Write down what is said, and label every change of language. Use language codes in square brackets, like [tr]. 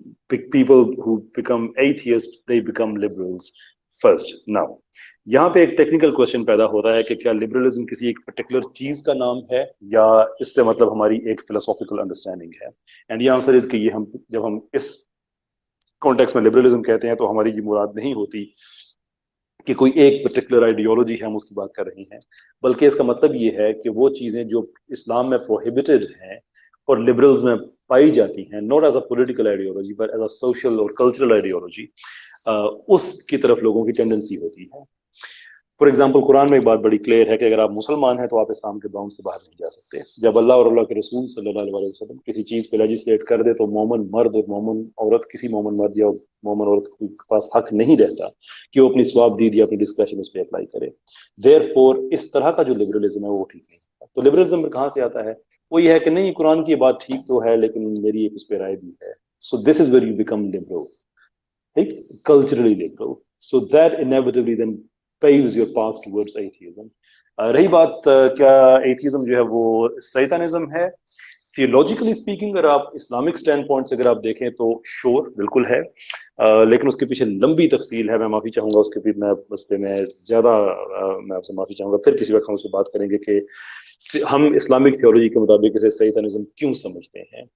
[en] people who become atheists they become liberals first. now [ur] یہاں پہ ایک ٹیکنیکل کوشچن پیدا ہوتا ہے کہ کیا لبرلزم کسی ایک پرٹیکولر چیز کا نام ہے یا اس سے مطلب ہماری ایک فلسافیکل انڈرسٹینڈنگ ہے. اینڈ یہ آنسر از کہ یہ ہم جب ہم اس کانٹیکس میں لبرلزم کہتے ہیں تو ہماری یہ مراد نہیں ہوتی کہ کوئی ایک پرٹیکولر آئیڈیالوجی ہے ہم اس کی بات کر رہے ہیں، بلکہ اس کا مطلب یہ ہے کہ وہ چیزیں جو اسلام میں پروہیبٹڈ ہیں اور لبرلز میں پائی جاتی ہیں [en] not as a political ideology but as a social [ur] اور کلچرل آئیڈیالوجی، اس کی طرف لوگوں کی ٹینڈنسی ہوتی ہے. فار ایگزامپل قرآن میں ایک بات بڑی کلیئر ہے کہ اگر آپ مسلمان ہیں تو آپ اسلام کے باؤنڈ سے باہر نہیں جا سکتے. جب اللہ اور اللہ کے رسول صلی اللہ علیہ وسلم کسی چیز پہ لیجسلیٹ کر دے تو مومن مرد اور مومن عورت، کسی مومن مرد یا مومن عورت کے پاس حق نہیں رہتا کہ وہ اپنی ثواب دید یا اپنی ڈسکریشن اس پہ اپلائی کرے. [en] therefore [ur] اس طرح کا جو لبرلزم ہے وہ ٹھیک نہیں. تو لبرلزم کہاں سے آتا ہے؟ وہ یہ ہے کہ نہیں قرآن کی بات ٹھیک تو ہے لیکن میری ایک اس پہ رائے بھی ہے. [en] So this is where you become liberal, culturally liberal. So that inevitably then paves your path towards atheism. [ur] رہی بات کیا ایتھیزم جو ہے وہ سیتانزم ہے؟ [en] theologically speaking [ur] اگر آپ اسلامک اسٹینڈ پوائنٹ سے اگر آپ دیکھیں تو شور بالکل ہے، لیکن اس کے پیچھے لمبی تفصیل ہے. میں معافی چاہوں گا اس کے پیچھے، میں اس پہ میں زیادہ میں آپ سے معافی چاہوں گا. پھر کسی وقت ہم اس پہ بات کریں گے کہ ہم اسلامک تھیولوجی کے مطابق اسے سیتانزم کیوں سمجھتے ہیں.